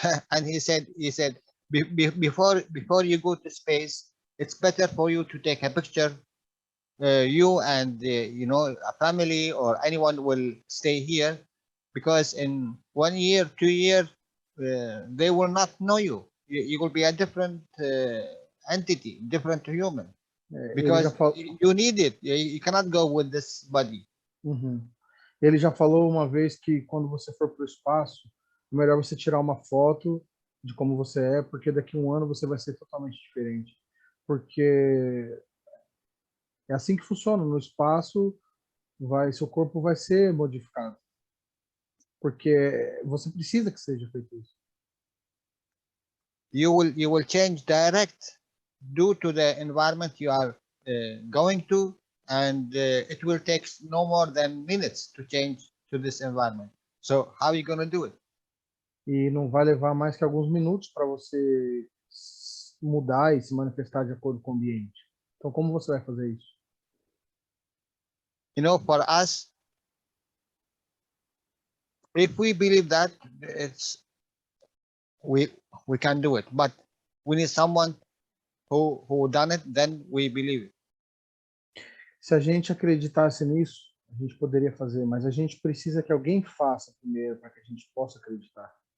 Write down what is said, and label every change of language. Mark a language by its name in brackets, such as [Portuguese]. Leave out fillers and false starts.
[English] And he said before you go to space, it's better for you to take a picture. You and a family or anyone will stay here, because in 1 year, 2 years, they will not know you. You will be a different entity, different human, because you need it. You cannot go with this body. Uhum. [Portuguese] Ele já falou uma vez que quando você for para o espaço, é melhor você tirar uma foto de como você é, porque daqui a 1 ano você vai ser totalmente diferente. Porque é assim que funciona. No espaço, seu corpo vai ser modificado. Porque você precisa que seja feito isso. [English] You will change direct due to the environment you are going to, and it will take no more than minutes to change to this environment. So how are you going to do it? [Portuguese] E não vai levar mais que alguns minutos para você mudar e se manifestar de acordo com o ambiente. Então, como você vai fazer isso? [English] For us, if we believe that, we can do it, but we need someone who done it, then we believe it. [Portuguese] Se a gente acreditasse nisso, a gente poderia fazer, mas a gente precisa que alguém faça primeiro para que a gente possa acreditar.